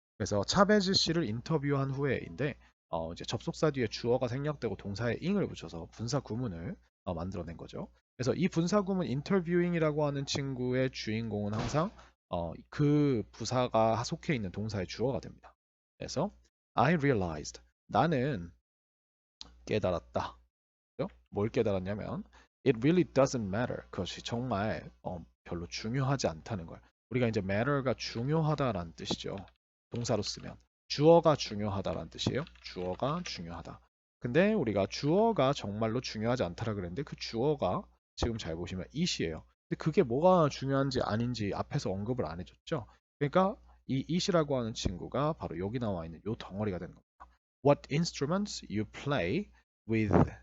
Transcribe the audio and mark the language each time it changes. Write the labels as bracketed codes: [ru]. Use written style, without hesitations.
[ko] 그래서 차베즈 씨를 인터뷰한 후에인데 이제 접속사 뒤에 주어가 생략되고 동사에 ing을 붙여서 분사구문을 만들어낸 거죠. 그래서 이 분사구문 interviewing이라고 하는 친구의 주인공은 항상 그 부사가 속해 있는 동사의 주어가 됩니다. 그래서 [en] I realized [ko] 나는 깨달았다. 뭘 깨달았냐면 [en] it really doesn't matter. [ko] 그것이 정말 별로 중요하지 않다는 걸. 우리가 이제 matter가 중요하다라는 뜻이죠. 동사로 쓰면 주어가 중요하다라는 뜻이에요. 주어가 중요하다. 근데 우리가 주어가 정말로 중요하지 않다라 그랬는데 그 주어가 지금 잘 보시면 it이에요. 근데 그게 뭐가 중요한지 아닌지 앞에서 언급을 안 해줬죠. 그러니까 이 it이라고 하는 친구가 바로 여기 나와 있는 요 덩어리가 되는 겁니다. [en] What instruments you play with.